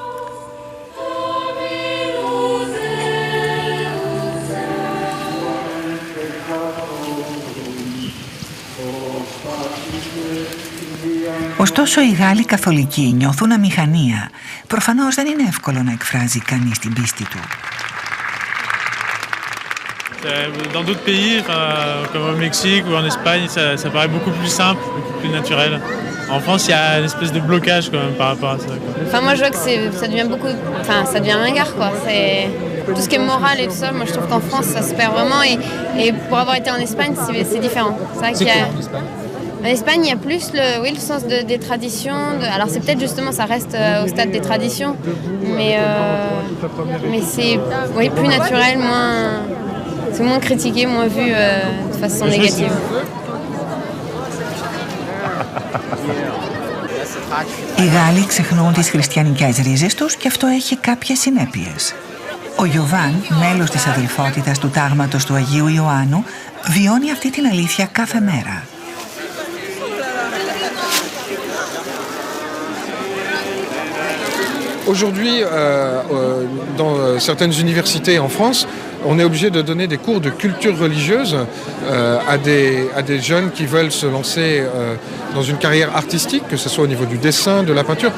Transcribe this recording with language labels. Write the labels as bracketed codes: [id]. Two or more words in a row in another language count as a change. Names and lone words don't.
[el] Ωστόσο, οι Γάλλοι καθολικοί νιώθουν αμηχανία. Προφανώς δεν είναι εύκολο να εκφράζει κανείς την πίστη του. [fr] Dans d'autres pays, comme au Mexique ou en Espagne, ça paraît beaucoup plus simple, beaucoup plus naturel. En France, il y a une espèce de blocage quand même par rapport à ça. Enfin, moi, je vois que ça devient ça devient ringard, quoi. C'est tout ce qui est moral et tout ça. Moi, je trouve qu'en France, ça se perd vraiment. Et pour avoir été en Espagne, c'est différent. C'est vrai qu'il y a... En Espagne, il y a plus le sens des traditions. Alors c'est peut-être justement, ça reste au stade des traditions, mais c'est plus naturel, c'est moins critiqué, moins vu de façon négative. [el] Οι Γάλλοι ξεχνούν τις χριστιανικές ρίζες τους και αυτό έχει κάποιες συνέπειες. Ο Γιωβάν, μέλος της αδελφότητας του τάγματος του Αγίου Ιωάννου, βιώνει αυτή την αλήθεια κάθε μέρα. [fr] Aujourd'hui, dans certaines universités en France, on est obligé de donner des cours de culture religieuse à des jeunes qui veulent se lancer dans une carrière artistique, que ce soit au niveau du dessin, de la peinture.